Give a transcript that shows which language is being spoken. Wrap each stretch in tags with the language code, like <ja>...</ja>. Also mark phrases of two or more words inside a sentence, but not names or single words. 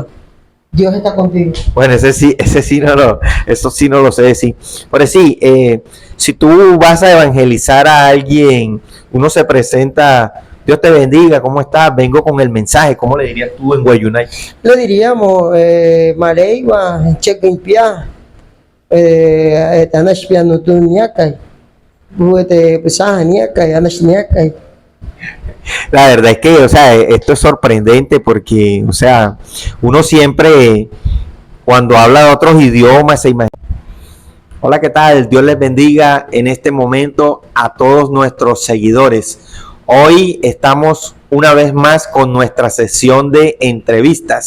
<es>Dios está contigo. Bueno, ese sí eso sí no lo sé decir. Pero sí, si tú vas a evangelizar a alguien, uno se presenta, Dios te bendiga, ¿cómo estás? Vengo con el mensaje, ¿cómo le dirías tú en Guayunay? Le diríamos,</es> <guc>Maleigua, Chequimpia, Tanash Pianutu Niakai, Buete Pesaja Niakai, Anash Niakai.</guc> <es>La verdad es que, o sea, esto es sorprendente porque, o sea, uno siempre, cuando habla de otros idiomas, se imagina. Hola, ¿qué tal? Dios les bendiga en este momento a todos nuestros seguidores. Hoy estamos una vez más con nuestra sesión de entrevistas.</es>